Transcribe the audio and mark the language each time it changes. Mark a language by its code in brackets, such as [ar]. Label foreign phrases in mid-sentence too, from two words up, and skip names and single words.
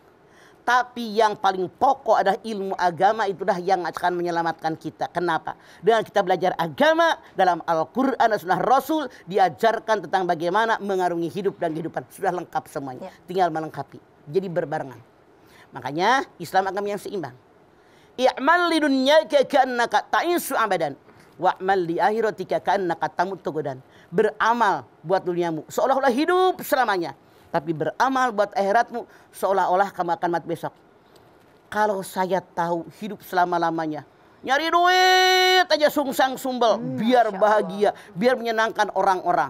[id] Tapi yang paling pokok adalah ilmu agama, itulah yang akan menyelamatkan kita. Kenapa? Dengan kita belajar agama dalam Al-Quran dan Sunnah Rasul, diajarkan tentang bagaimana mengarungi hidup dan kehidupan. Sudah lengkap semuanya. Ya. Tinggal melengkapi. Jadi berbarengan. Makanya Islam agama yang seimbang. [ar] اعمل لدنياك كأنك تعيش أبدا. واعمل لآخرتك كأنك تموت غدا. [id] Beramal buat duniamu seolah-olah hidup selamanya. Tapi beramal buat akhiratmu seolah-olah kamu akan mati besok. Kalau saya tahu hidup selama-lamanya, nyari duit Niat aja sungsang sumbel, biar bahagia, biar menyenangkan orang-orang.